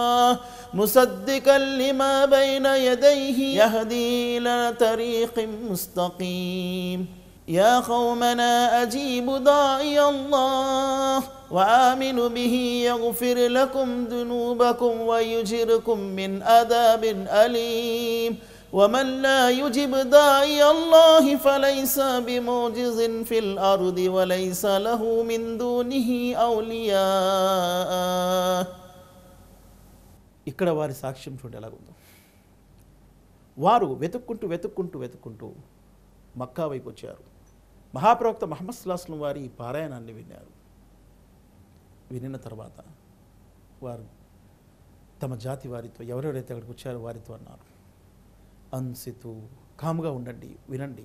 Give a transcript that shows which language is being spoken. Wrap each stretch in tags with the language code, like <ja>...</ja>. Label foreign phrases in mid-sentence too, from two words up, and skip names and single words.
<ar>مصدقا لما بين يديه يهدي إلى طريق مستقيم يا قومنا أجيبوا داعي الله وآمنوا به يغفر لكم ذنوبكم ويجركم من عذاب أليم ومن لا يجب داعي الله فليس بمعجز في الأرض وليس له من دونه أولياء.</ar> <te>ఇక్కడ వారి సాక్ష్యం చూడండి ఎలాగుందో. వారు వెతుక్కుంటూ మక్కా వైపు వచ్చారు. మహాప్రవక్త ముహమ్మద్ సల్లల్లాహు అలైహి వసల్లం వారి పారాయణాన్ని విన్నారు. వినిన తర్వాత వారు తమ జాతి వారితో, ఎవరెవరైతే అక్కడికి వచ్చారో వారితో అన్నారు, అన్సితు, కాముగా ఉండండి, వినండి.</te>